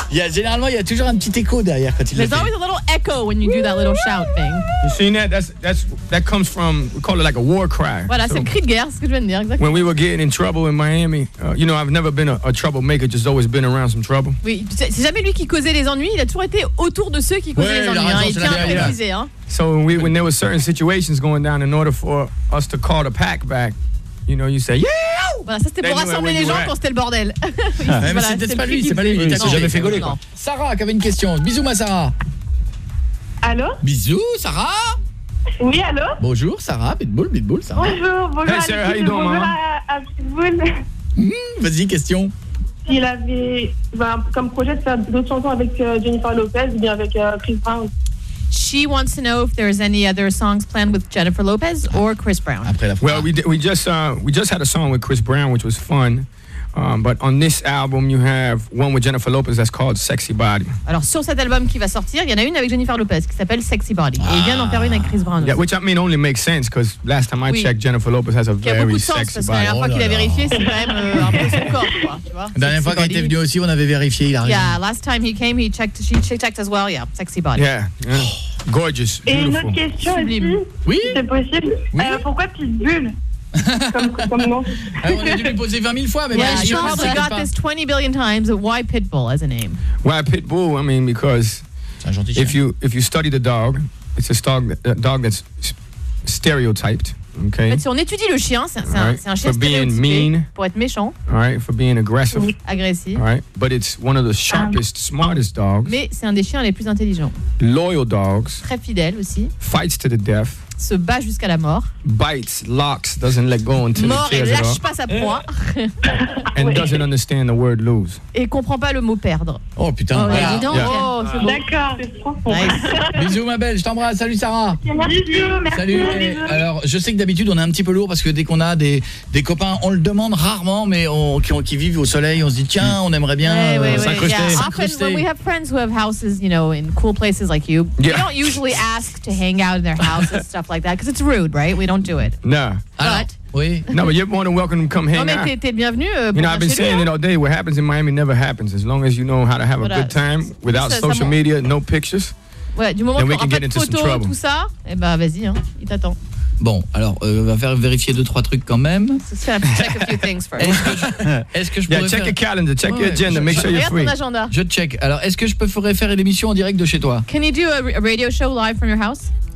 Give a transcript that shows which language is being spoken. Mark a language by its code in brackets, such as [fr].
[fr] Généralement, il y a toujours un petit écho derrière quand il le fait. [en] There's always a little echo when you do that little shout thing. You see that? That comes from, we call it like a war cry. [fr] Voilà, so, c'est le cri de guerre, c'est ce que je viens de dire, exactement. [en] When we were getting in trouble in Miami, you know, I've never been a troublemaker, just always been around some trouble. [fr] Oui, c'est jamais lui qui causait les ennuis, il a toujours été autour de ceux qui causaient les ennuis. Il tient à préciser. [en] So when there were certain situations going down, in order for us to call the pack back, you know, you say, yeah! [fr] Voilà, ça c'était pour rassembler les gens quand c'était le bordel. C'est pas lui, il s'est jamais fait gauler, quoi. Sarah qui avait une question. Bisous, ma Sarah. Allô? Bisous, Sarah. Oui, allô? Bonjour, Sarah. Pitbull, Sarah. Bonjour, hey, Sarah, Alexis, bonjour à Pitbull. Vas-y, question. Il avait comme projet de faire d'autres chansons avec Jennifer Lopez ou bien avec Chris Brown. [en] She wants to know if there's any other songs planned with Jennifer Lopez or Chris Brown. Well, we just had a song with Chris Brown, which was fun. But on this album, you have one with Jennifer Lopez that's called Sexy Body. [fr] Alors sur cet album qui va sortir, il y en a une avec Jennifer Lopez qui s'appelle Sexy Body. Et il vient d'en faire une avec Chris Brown. [en] Yeah, which I mean only makes sense because last time I checked, Jennifer Lopez has a very sexy body. [fr] Il y a beaucoup de sens parce que la dernière fois qu'il a vérifié, c'est quand même un peu son corps, quoi. Tu vois. La dernière fois qu'il était venu aussi, on avait vérifié. Il a [en] yeah, last time he came, she checked as well. Yeah, Sexy Body. Yeah. Gorgeous. [fr] Et une autre question, sublime. Oui. C'est possible. Oui. Pourquoi petite bulle? On a dû lui poser 20 000 fois, mais [en] yeah, she probably got this 20 billion times. Why Pitbull as a name? Why Pitbull? I mean, because if you study the dog, it's a dog that's stereotyped. Okay. [fr] Si on étudie le chien, c'est un chien stéréotypé pour être méchant. [en] All right, for being aggressive. [fr] Agressif. [en] All right, but it's one of the sharpest, smartest dogs. [fr] Mais c'est un des chiens les plus intelligents. [en] Loyal dogs. [fr] Très fidèles aussi. [en] Fights to the death. [fr] se bat jusqu'à la mort. [en] Bites, locks, doesn't let go until [fr] mort [en] it [fr] tears. Mort, lâche pas sa proie. [en] And doesn't understand the word lose. [fr] Et comprend pas le mot perdre. Oh putain, oh, voilà. Dis donc. Yeah. Oh, c'est bon. D'accord. C'est trop fort. Nice. Bisous ma belle, je t'embrasse. Salut Sarah. Merci. Salut. Merci. Alors, je sais que d'habitude on est un petit peu lourd parce que dès qu'on a des copains, on le demande rarement, mais qui vivent au soleil, on se dit tiens, on aimerait bien s'incruster. [en] Yeah. Often when we have friends who have houses, you know, in cool places like you, yeah. we don't usually ask to hang out in their houses. Stuff like that, because it's rude, right? We don't do it. No. But. [fr] Oui. [en] No, but you're more than welcome to come hang [fr] non, mais [en] out. [fr] T'es bienvenue, [en] you know, I've been saying it all day. What happens in Miami never happens. As long as you know how to have a good time without social media, no pictures, then we can get into some trouble. [fr] Tout ça, eh ben vas-y, hein, il t'attend. Bon, alors, va faire vérifier deux, trois trucs quand même. [en] Check your calendar, check your agenda, make sure you're free. [fr] Je check. Alors, est-ce que je pourrais faire une émission en direct de chez toi? [en] Can you do a radio show live from your house?